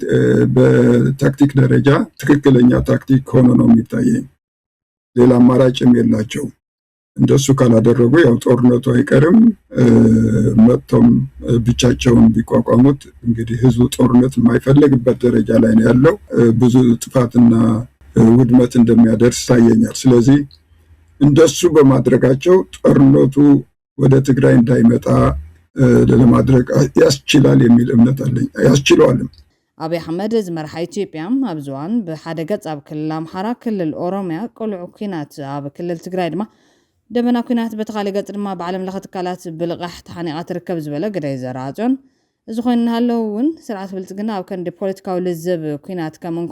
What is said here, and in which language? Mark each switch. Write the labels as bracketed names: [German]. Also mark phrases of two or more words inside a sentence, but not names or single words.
[Amharic] በታክቲክ ደረጃ ትክክለኛ ታክቲክ ሆኖ ነው የሚታየኝ። ሌላ አማራጭም የላቸው። እንደሱ ካላደረጉ ያው ጦርነቱ አይቀርም። መጥቶም ብቻቸውን ቢቋቋሙት እንግዲህ ህዝቡ ጦርነት የማይፈልግበት ደረጃ ላይ ነው ያለው። ብዙ ጥፋትና ውድመት እንደሚያደርስ ታየኛል። ስለዚህ እንደሱ በማድረጋቸው ጦርነቱ ወደ ትግራይ እንዳይመጣ ለማድረግ ያስችላል የሚል እምነት አለኝ። ያስችለዋልም። [Tigrinya] አብይ አህመድ ዝመርሐ ኢትዮጵያ ኣብ ዝዋን ብሓደ ገጽ ኣብ ክልል ኣምሓራ ክልል ኦሮሚያ ቆልዑ ኩናት ኣብ ክልል ትግራይ ድማ ደመና ኩናት በተኻሊ ገጽ ድማ ብዓለም ለኸ ትካላት ብልቓሕ ተሓኒቓ ትርከብ ዝበለ ገዳይ ዘራጭን እዚ ኮይኑ እናሃለዉ እውን ስርዓት ብልጽግና ኣብ ከንዲ ፖለቲካዊ ልዝብ ኩናት ከም እንኮ